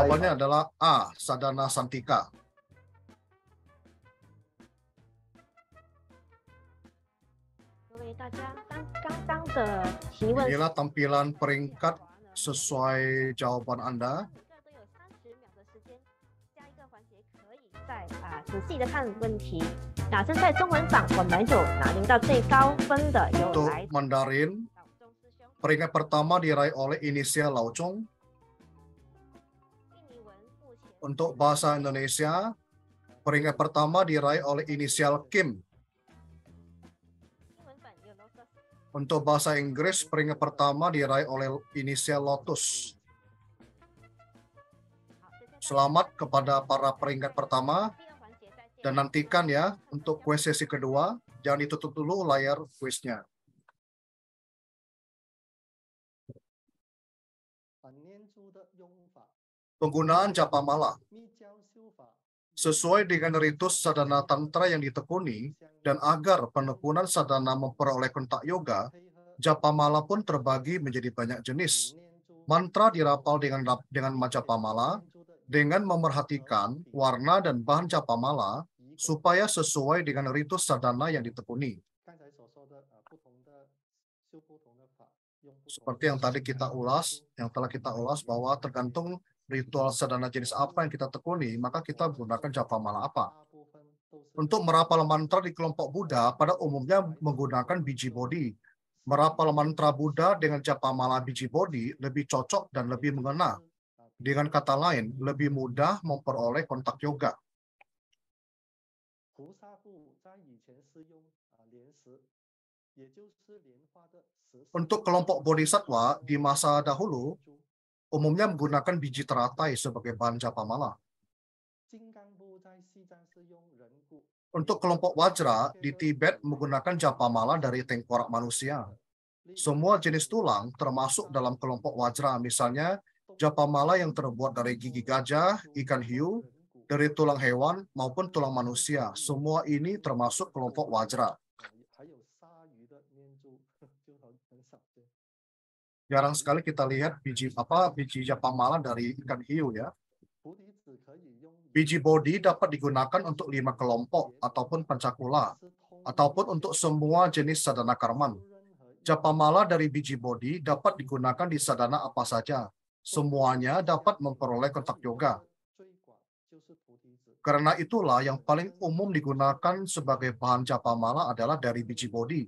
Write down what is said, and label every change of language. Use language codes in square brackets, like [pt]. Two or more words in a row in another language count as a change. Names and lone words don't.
[id] Jawabannya adalah A. Sadhana Santika. [zh] 各位大家，刚刚的提问， [id] Inilah tampilan peringkat sesuai jawaban Anda. [zh] 每个都有30秒的时间，下一个环节可以再仔细的看问题。那现在中文榜我们有拿到最高分的有 [id] Untuk [zh] 来 [id] Mandarin, [zh] 老钟师兄， [id] peringkat pertama diraih oleh inisial Laucong. [zh] 印尼文目前 [id] Untuk bahasa Indonesia, peringkat pertama diraih oleh inisial Kim. [zh] 英文版有 Lotus， [id] Untuk bahasa Inggris, peringkat pertama diraih oleh inisial Lotus. [zh] 好，接下来 [id] Selamat kepada para peringkat pertama [zh] 第二环节再见。 [id] dan nantikan ya untuk kuis sesi kedua. Jangan ditutup dulu layar kuisnya. [zh] 念珠的用法， [id] Penggunaan Japamala [zh] 密教修法 [id] sesuai dengan ritus sadhana tantra yang ditekuni dan agar penekunan sadhana memperoleh kontak yoga, [zh] 配合 [id] Japamala pun terbagi menjadi banyak jenis. [zh] 念珠 [id] Mantra dirapal dengan Majapamala [zh] 念珠的 [id] dengan memerhatikan warna dan bahan Japamala supaya sesuai dengan ritus sadhana yang ditekuni. [zh] 刚才所说的不同的修不同的法，用不同的 [id] Seperti yang tadi kita ulas, yang telah kita ulas bahwa tergantung ritual sadhana jenis apa yang kita tekuni, maka kita gunakan Japamala apa. [zh] 大部分都是 [id] Untuk merapal mantra di kelompok Buddha, pada umumnya menggunakan biji bodhi. Merapal mantra Buddha dengan Japamala biji bodhi lebih cocok dan lebih mengena. Dengan kata lain, lebih mudah memperoleh kontak yoga. [zh] 菩萨部在以前是用莲石，也就是莲花的石。 [id] Untuk kelompok bodhisattva di masa dahulu, umumnya menggunakan biji teratai sebagai bahan Japamala. [zh] 金刚部在西藏是用人骨。 [id] Untuk kelompok Wajra di Tibet menggunakan Japamala dari tengkorak manusia. Semua jenis tulang termasuk dalam kelompok Wajra, misalnya Japamala yang terbuat dari gigi gajah, ikan hiu, dari tulang hewan maupun tulang manusia. Semua ini termasuk kelompok Wajra. [zh] 还有鲨鱼的念珠就很少见。 [id] Jarang sekali kita lihat biji Japamala dari ikan hiu ya. [zh] 菩提子可以用 [id] Biji bodhi dapat digunakan untuk 5 kelompok ataupun pancakula, ataupun untuk semua jenis sadhana karman. Japamala dari biji bodhi dapat digunakan di sadhana apa saja. Semuanya dapat memperoleh kontak yoga. Karena itulah yang paling umum digunakan sebagai bahan Japamala adalah dari biji bodhi.